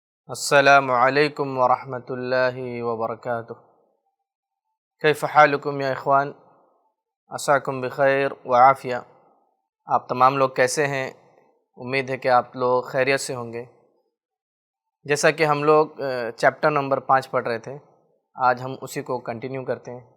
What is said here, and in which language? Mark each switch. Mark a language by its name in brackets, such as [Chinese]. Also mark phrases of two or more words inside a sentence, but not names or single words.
[Arabic] السلام عليكم ورحمة الله وبركاته. كيف حالكم يا إخوان، عساكم بخير وعافية. [Urdu] آپ تمام لوگ کیسے ہیں? امید ہے کہ آپ لوگ خیریت سے ہوں گے۔ جیسا کہ ہم لوگ [English] chapter number [Urdu] 5 پڑھ رہے تھے، آج ہم اسی کو کنٹینیو کرتے ہیں.